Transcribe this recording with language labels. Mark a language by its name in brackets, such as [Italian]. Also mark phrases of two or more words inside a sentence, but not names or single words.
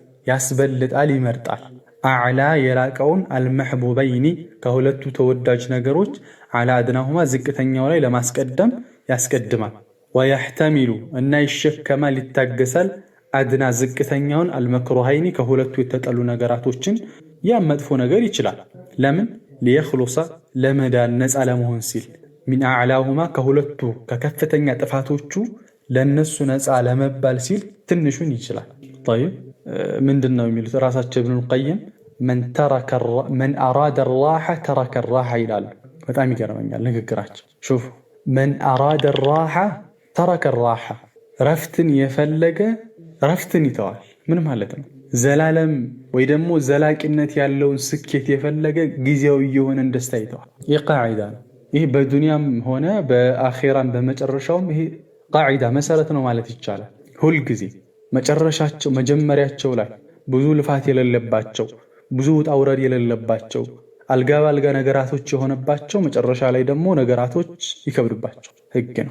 [Amharic] ያስበልጣል ይመርጣል አዕላ የላቀውን አልመህቡበይኒ ከሁለቱ ተወዳጅ ነገሮች [Arabic] على أدناهما [Amharic] ዝቅተኛው ላይ ለማስቀደም ያስቀድማል ويحتمل እና ይሸከማል ይታገሳል አድና ዝቅተኛውን አልመክሩሃይኒ ከሁለቱ የተጠሉ ነገራቶችን ያ መጥፎ ነገር ይችላል ለምን ليخلص ለመዳን ነፃ ለመሆን ሲል [Arabic] من اعلاهما [Amharic] ከሁለቱ ከከፍተኛ ጥፋቶቹ ለነሱ ነፃ ለመባል ሲል ትንሹን ይችላል طيب ምንድነው የሚሉት ራሳቸው ኢብኑ القيم [Arabic] من اراد الراحه ترك الراحه [Amharic] ይላሉ በጣም ይገርመኛል ንግግራቸው شوف [Arabic] من اراد الراحه ترك الراحه [Amharic] ረፍትን የፈለገ ረፍትን ይተዋል ምን ማለት ነው ዘላለም ወይ ደግሞ ዘላቂነት ያለውን ስኬት የፈለገ ጊዜያዊ የሆነ ደስታ ይተዋል ይህ ቃዒዳ ነው ይህ በዱንያም ሆነ በአኺራም በመጨረሻውም ይህ ቃዒዳ መሰረት ነው ማለት ይቻላል ሁሉ ጊዜ መጨረሻቸው መጀመሪያቸው ላይ ብዙ ልፋት የሌለባቸው ብዙ ውጣውረድ የሌለባቸው አልጋ ባልጋ ነገራቶች የሆነባቸው መጨረሻ ላይ ደግሞ ነገራቶች ይከብዱባቸው ህግ ነው